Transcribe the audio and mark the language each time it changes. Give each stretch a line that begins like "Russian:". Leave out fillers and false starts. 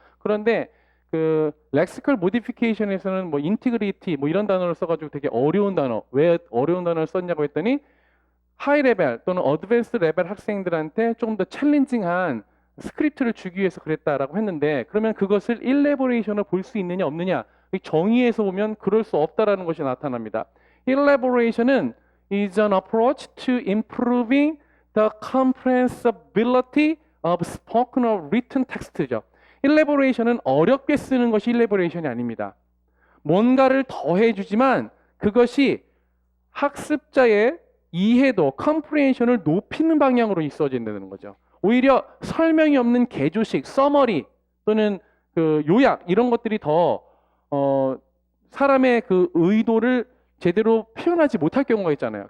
Korean: 그런데 그 lexical modification에서는 뭐 integrity 뭐 이런 단어를 써가지고 되게 어려운 단어. 왜 어려운 단어를 썼냐고 했더니 하이 레벨 또는 어드밴스 레벨 학생들한테 조금 더 챌린징한 스크립트를 주기 위해서 그랬다라고 했는데, 그러면 그것을 일레보레이션으로 볼 수 있느냐 없느냐, 정의에서 보면 그럴 수 없다라는 것이 나타납니다.
English: Elaboration은 is an approach to improving the comprehensibility of spoken or written text죠.
Korean: Elaboration은 어렵게 쓰는 것이 Elaboration이 아닙니다. 뭔가를 더해주지만 그것이 학습자의 이해도, comprehension을 높이는 방향으로 있어진다는 거죠. 오히려 설명이 없는 개조식, 서머리 또는 그 요약 이런 것들이 더 사람의 그 의도를 제대로 표현하지 못할 경우가 있잖아요.